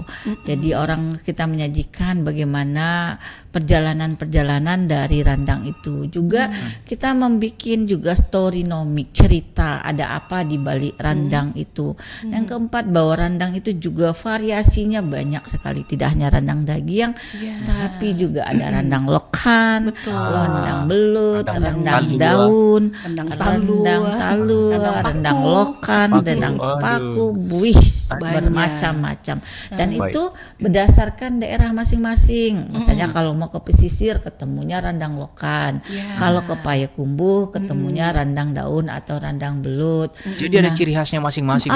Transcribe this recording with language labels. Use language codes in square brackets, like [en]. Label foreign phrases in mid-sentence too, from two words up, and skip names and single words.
[id] Jadi orang kita menyajikan bagaimana perjalanan-perjalanan dari randang itu. Juga kita membuat juga storynomic, cerita ada apa di balik randang itu. Yang keempat, bahwa randang itu juga variasinya banyak sekali, tidak hanya randang daging, tapi juga ada randang lokan, randang belut, randang daun, rendang talua, rendang lokan, rendang paku, bermacam-macam. Dan itu berdasarkan daerah masing-masing. Misalnya kalau mau ke pesisir ketemunya rendang lokan, kalau ke Payakumbuh ketemunya rendang daun atau rendang belut. Jadi ada ciri khasnya masing-masing.